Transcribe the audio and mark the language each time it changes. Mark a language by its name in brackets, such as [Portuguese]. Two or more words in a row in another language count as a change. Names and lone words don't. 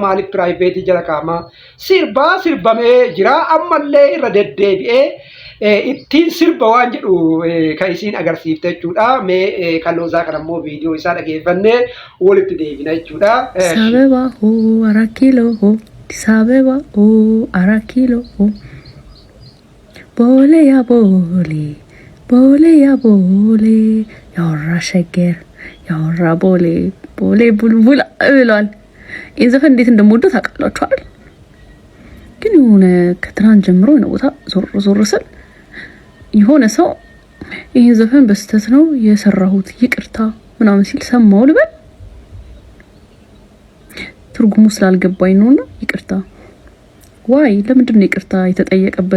[Oromo] Maaliif piraayiveetii jala kaa'ama sirbamee jira ammallee irra deddeebi'ee ittiin sirba waan jedhu kan isiin agarsiifte jechuudha. Mee kan loozaa kana immoo viidiyoo isaa dhageeffannee walitti deebina jechuudha. Sababa hoo arakilo hoo sababa hoo arakilo hoo boole ya boole ያወራ [Amharic] ሸገር ያወራ ቦሌ ቡልቡል ብሏል። ይህን ዘፈን እንዴት እንደምወደው ታውቃላችኋል። ግን የሆነ ከትናንት ጀምሮ የሆነ ቦታ ዞር ስል የሆነ ሰው ይህን ዘፈን በስተት ነው የሰራሁት ይቅርታ ምናምን ሲል ሰማው ልበል። ትርጉሙ ስላልገባኝ ነውና ይቅርታ። ዋይ ለምንድን ነው ይቅርታ የተጠየቀበት?